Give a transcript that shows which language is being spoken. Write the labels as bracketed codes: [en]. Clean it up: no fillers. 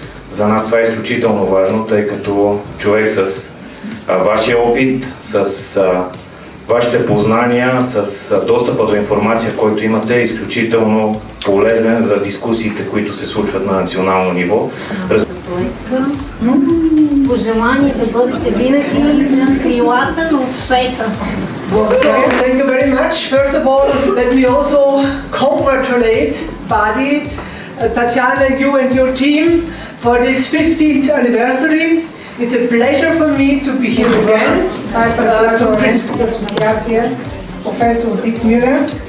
[bg] За нас това е изключително важно, тъй като човек с вашия опит, с вашите познания, с достъпа до информация, който имате, е изключително полезен за дискусиите, които се случват на национално ниво. Пожелание да бъдете винаги на крилата на успеха. [en] Thank you very much. First of all, let me also congratulate BADI, Tatjana, you and your team for this 50th anniversary. It's a pleasure for me to be here again. [bg] Това е председател на Немската асоциация, професор Зикмюлер.